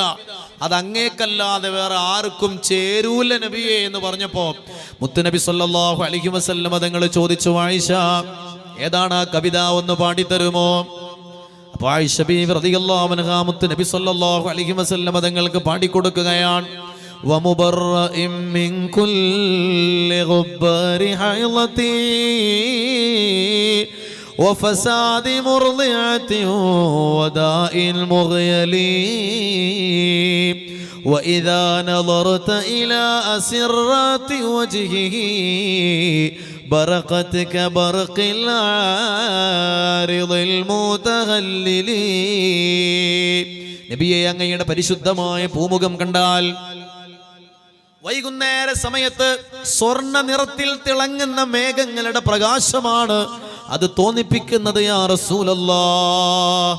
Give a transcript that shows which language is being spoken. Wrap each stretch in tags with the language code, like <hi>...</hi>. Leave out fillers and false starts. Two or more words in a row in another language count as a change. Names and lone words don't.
<ml>അത് അങ്ങേക്കല്ലാതെ വേറെ ആർക്കും ചേരൂല നബിയെ എന്ന് പറഞ്ഞപ്പോ മുത്തുനബി</ml> <ar>صلى الله عليه وسلم</ar> <ml>തങ്ങൾ ചോദിച്ചു, ആയിഷ, ഏതാണ് ആ കവിത, ഒന്ന് പാടിത്തരുമോ? അപ്പോൾ ആയിഷ ബീവി</ml> <ar>رضي الله عنها</ar> <ml>മുത്തുനബി</ml> <ar>صلى الله عليه وسلم</ar> <ml>തങ്ങൾക്ക് പാടിക്കൊടുക്കുകയാണ്.</ml> <ar>ومبرأ من كل غبر حيضة وفساد مرضعة وداء المغيلي وإذا نظرت إلى أسرات وجهه برقت كبرق العارض المتهلل.</ar> <ml>നബിയെ, അങ്ങയുടെ പരിശുദ്ധമായ പൂമുഖം കണ്ടാൽ വൈകുന്നേര സമയത്ത് സ്വർണ്ണ നിറത്തിൽ തിളങ്ങുന്ന മേഘങ്ങളുടെ പ്രകാശമാണ് അത് തോന്നിപ്പിക്കുന്നത്</ml> <ar>يا رسول الله.</ar>